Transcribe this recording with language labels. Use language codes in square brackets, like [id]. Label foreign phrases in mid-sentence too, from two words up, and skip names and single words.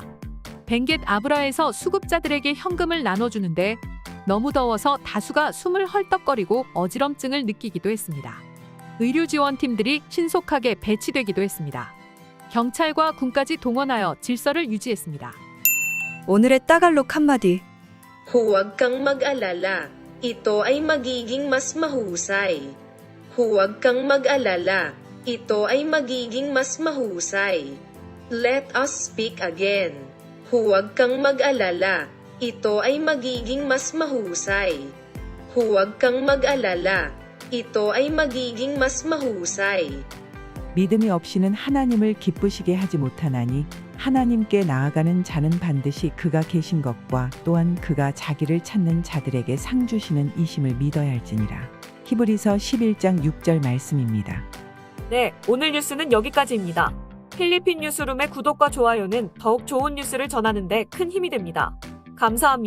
[ko] 벵겟 아브라에서 수급자들에게 현금을 나눠주는데 너무 더워서 다수가 숨을 헐떡거리고 어지럼증을 느끼기도 했습니다. 의료지원팀들이 신속하게 배치되기도 했습니다. 경찰과 군까지 동원하여 질서를 유지했습니다. 오늘의 따갈록 한마디. [tl] Huwag kang mag-alala. Ito ay magiging mas mahusay. Huwag kang mag-alala. Ito ay magiging mas mahusay. [en] Let us speak again. [tl] Huwag kang mag-alala. Ito ay magiging mas mahusay. Huwag kang mag-alala. Ito ay magiging mas mahusay. [ko] 믿음이 없이는 하나님을 기쁘시게 하지 못하나니 하나님께 나아가는 자는 반드시 그가 계신 것과 또한 그가 자기를 찾는 자들에게 상 주시는 이심을 믿어야 할지니라. 히브리서 11장 6절 말씀입니다. 네, 오늘 뉴스는 여기까지입니다. 필리핀 뉴스룸의 구독과 좋아요는 더욱 좋은 뉴스를 전하는 데 큰 힘이 됩니다.